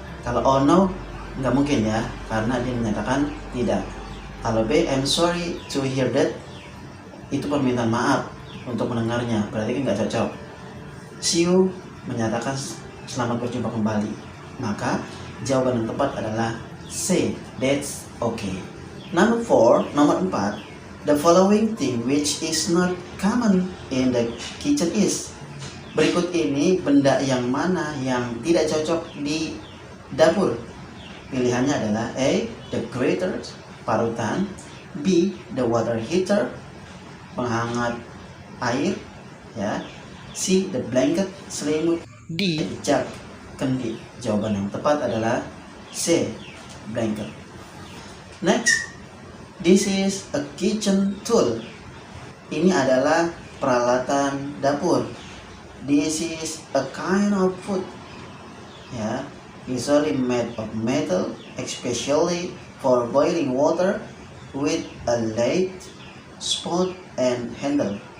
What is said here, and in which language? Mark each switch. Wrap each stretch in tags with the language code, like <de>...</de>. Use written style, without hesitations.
<id>Kalau</id> <en>oh no,</en> <id>nggak mungkin ya, karena dia menyatakan tidak. Kalau B,</id> <en>I'm sorry to hear that,</en> <id>itu permintaan maaf untuk mendengarnya, berarti kan nggak cocok.</id> <en>See you</en> <id>menyatakan selamat berjumpa kembali. Maka jawaban yang tepat adalah</id> <en>say, that's okay.</en> <id>Nomor 4,</id> <en>the following thing which is not common in the kitchen is.</en> <id>Berikut ini benda yang mana yang tidak cocok di dapur. Pilihannya adalah A, the grater, parutan. B, the water heater, penghangat air ya. C, the blanket, selimut. D, jug, kendi. Jawaban yang tepat adalah C, blanket.</id> <en>Next, this is a kitchen tool.</en> <id>Ini adalah peralatan dapur.</id> <en>This is a kind of food. Ya, usually made of metal, especially for boiling water, with a lid, spout, and handle.</en>